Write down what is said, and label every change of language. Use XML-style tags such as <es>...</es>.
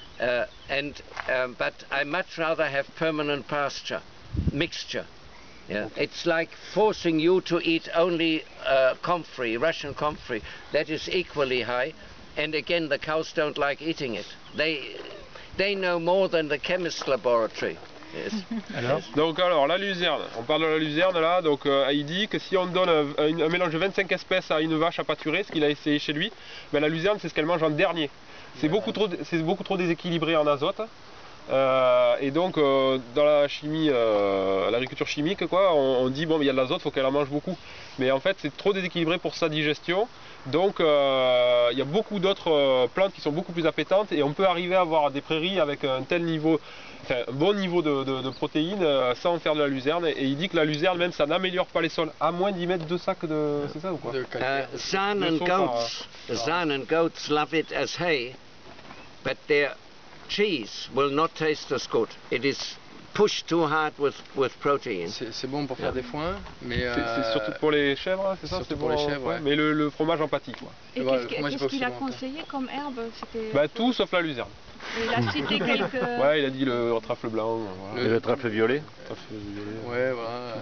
<en>But I much rather have permanent pasture, mixture. Yeah. Okay. It's like forcing you to eat only comfrey, Russian comfrey. That is equally high, and again the cows don't like eating it. They know more than the chemist laboratory. Yes.</en> <fr>Donc alors la luzerne, on parle de la luzerne là, donc il dit que si on donne un mélange de 25 espèces à une vache à pâturer, ce qu'il a essayé chez lui, ben la luzerne c'est ce qu'elle mange en dernier. C'est beaucoup trop déséquilibré en azote. Et donc dans la chimie, l'agriculture chimique quoi, on dit bon il y a de l'azote, faut qu'elle en mange beaucoup. Mais en fait c'est trop déséquilibré pour sa digestion. Donc il y a beaucoup d'autres plantes qui sont beaucoup plus appétantes et on peut arriver à avoir des prairies avec un tel niveau, enfin un bon niveau de protéines sans faire de la luzerne. Et il dit que la luzerne même ça n'améliore pas les sols, à moins d'y mettre 2 sacs de... c'est ça ou quoi?</fr> <en>Sun and goats love it as hay, but cheese will not taste as good. It is pushed too hard with protein.</en> <fr>C'est bon pour faire des foins, mais c'est surtout pour les chèvres, c'est ça? Surtout C'est pour bon les chèvres, ouais. Mais le fromage en pâtis, quoi. Et Ouais, qu'est-ce qu'il a conseillé comme herbe? Bah tout sauf la luzerne. Et il a cité quelques... Ouais, il a dit le trèfle blanc. Voilà. Et le trèfle violet. Ouais, voilà.</fr>